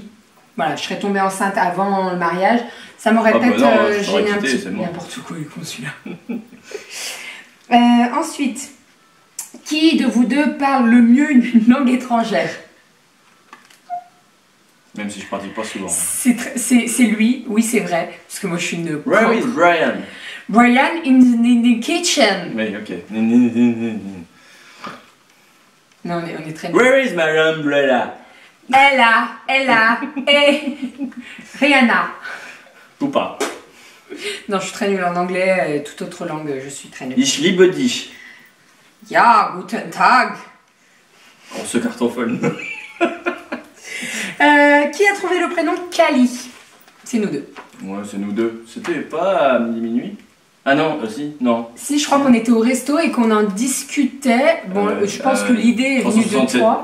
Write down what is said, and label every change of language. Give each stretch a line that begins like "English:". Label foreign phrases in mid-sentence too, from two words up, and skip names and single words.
French: Voilà, je serais tombée enceinte avant le mariage. Ça m'aurait peut-être gêné un petit peu. N'importe quoi, il est con celui-là. Ensuite, qui de vous deux parle le mieux une langue étrangère? Même si je pratique pas souvent. C'est lui, oui c'est vrai, parce que moi je suis une...
English: Where is Brian? Brian in the kitchen.
French: Oui, ok. Non, on est très...
English: Where is my umbrella? Ella,
French: et Rihanna. Ou pas. Non, je suis très nulle en anglais et toute autre langue, je suis très nulle.
German: Ich liebe dich. Ja, guten Tag.
French: On se cartophone. Qui a trouvé le prénom Kali? C'est nous deux. Ouais, c'est nous deux. C'était pas à minuit? Ah non, si, non. Si, je crois qu'on était au resto et qu'on en discutait. Bon, je pense que l'idée est venue de toi.